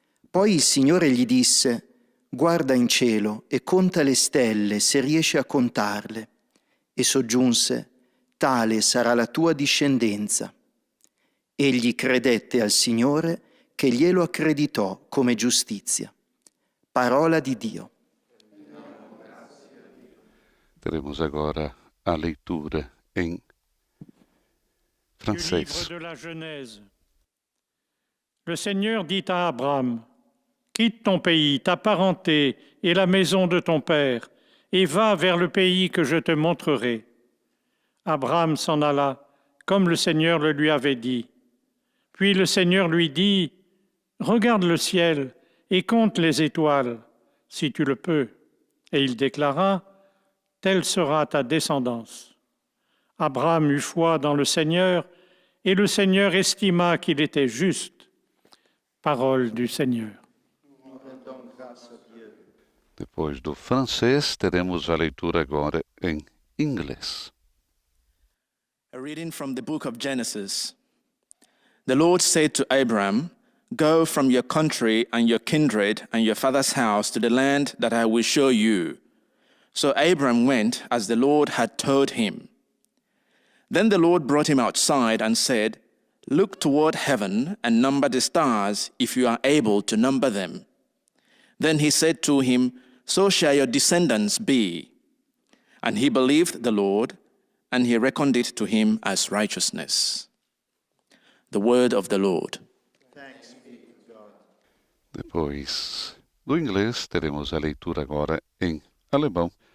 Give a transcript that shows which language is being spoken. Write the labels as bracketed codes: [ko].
[it] Poi il Signore gli disse: guarda in cielo e conta le stelle se riesci a contarle. E soggiunse: tale sarà la tua discendenza. Egli credette al Signore che glielo accreditò come giustizia. Parola di Dio. [pt] Teremos agora a leitura em francês. [fr] Du livre de la Genèse. Le Seigneur dit à Abraham: quitte ton pays, ta parenté et la maison de ton père, et va vers le pays que je te montrerai. Abraham s'en alla, comme le Seigneur le lui avait dit. Puis le Seigneur lui dit: regarde le ciel et compte les étoiles, si tu le peux. Et il déclara: telle sera ta descendance. Abraham eut foi dans le Seigneur, et le Seigneur estima qu'il était juste. Parole du Seigneur. [pt] Depois do francês, teremos a leitura agora em inglês. [en] A reading from the book of Genesis. The Lord said to Abraham, go from your country and your kindred and your father's house to the land that I will show you. So Abraham went as the Lord had told him. Then the Lord brought him outside and said, look toward heaven and number the stars if you are able to number them. Then he said to him, so shall your descendants be. And he believed the Lord, and he reckoned it to him as righteousness. The word of the Lord. Thanks be to God. [pt] Depois do inglês, teremos a leitura agora em alemão.